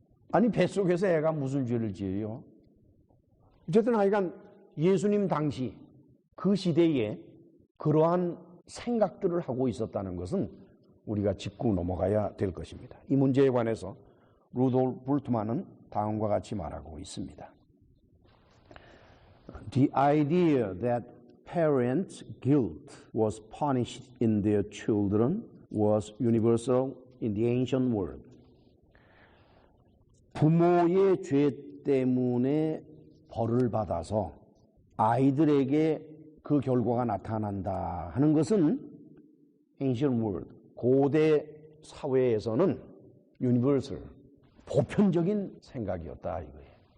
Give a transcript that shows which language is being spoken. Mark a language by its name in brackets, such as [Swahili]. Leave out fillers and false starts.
[Korean] 아니, 뱃속에서 애가 무슨 죄를 지어요? 어쨌든 하여간 예수님 당시 그 시대에 그러한 생각들을 하고 있었다는 것은 우리가 짚고 넘어가야 될 것입니다. 이 문제에 관해서 루돌프 불트만은 다음과 같이 말하고 있습니다. [English] The idea that parents' guilt was punished in their children was universal in the ancient world. [Korean] 부모의 죄 때문에 벌을 받아서 아이들에게 그 결과가 나타난다 하는 것은 [English] ancient world, [Korean] 고대 사회에서는 universal, 보편적인 생각이었다 이거예요.